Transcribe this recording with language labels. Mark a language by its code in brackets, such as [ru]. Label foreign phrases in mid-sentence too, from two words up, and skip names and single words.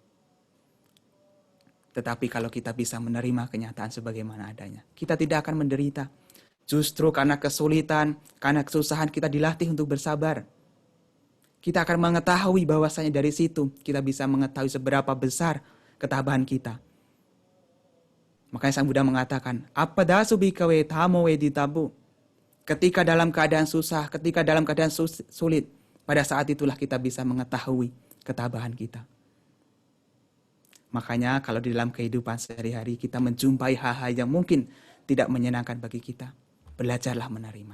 [id] Tetapi kalau kita bisa menerima kenyataan sebagaimana adanya, kita tidak akan menderita. Justru karena kesulitan, karena kesusahan kita dilatih untuk bersabar. Kita akan mengetahui bahwasanya dari situ kita bisa mengetahui seberapa besar ketabahan kita. Makanya Sang Buddha mengatakan, [pi] apadasu bhikkhave dhammo veditabu. [id] Ketika dalam keadaan susah, ketika dalam keadaan sulit, pada saat itulah kita bisa mengetahui ketabahan kita. Makanya kalau di dalam kehidupan sehari-hari kita menjumpai hal-hal yang mungkin tidak menyenangkan bagi kita, belajarlah menerima.